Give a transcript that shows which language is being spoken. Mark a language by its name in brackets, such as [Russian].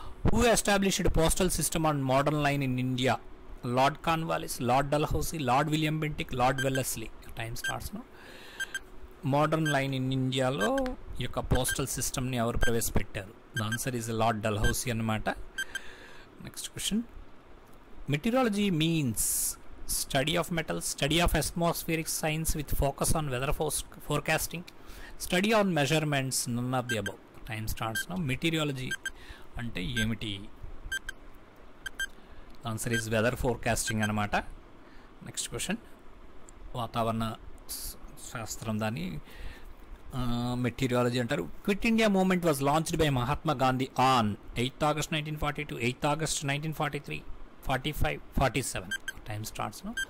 [English] Who established postal system on modern line in India? Lord Cornwallis, Lord Dalhousie, Lord William Bentinck, Lord Wellesley. Time starts. [Telugu] Modern line in ఇండియాలో ఈ యొక్క postal సిస్టమ్ని ఎవరు ప్రవేశపెట్టారు? [English] The answer is Lord Dalhousie అన్నమాట. Next question. Meteorology means study of metals, study of atmospheric science with focus on weather forecasting, study on measurements, none of the above. Time starts now. [Telugu] Meteorology అంటే ఏమిటి? [English] Answer is weather forecasting అనమాట. Next question. [Telugu] వాతావరణ శాస్త్రం దాన్ని meteorology అంటారు. [English] Quit India movement was launched by Mahatma Gandhi on 8th August 1942, 8th August 1943, 45, 47. Time starts.